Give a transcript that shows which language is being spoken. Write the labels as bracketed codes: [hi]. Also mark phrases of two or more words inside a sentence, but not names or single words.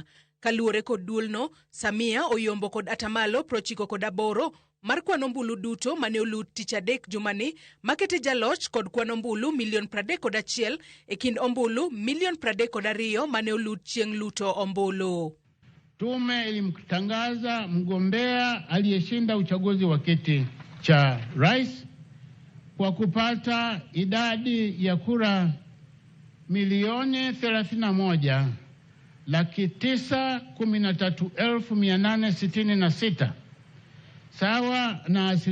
[luo] Kaluwore kod duolno, Samia oyombo kod atamalo 98 mar kwan ombulu duto mane olut tich adek jumani makete jaloch kod kwan ombulu milion 31 e kind ombulu milion 32 mane olut chieng' luto ombulu. [sw] Tume ilimtangaza mgombea aliyeshinda uchaguzi wa kiti cha rais kwa kupata idadi ya kura milioni 31,913,866 sawa na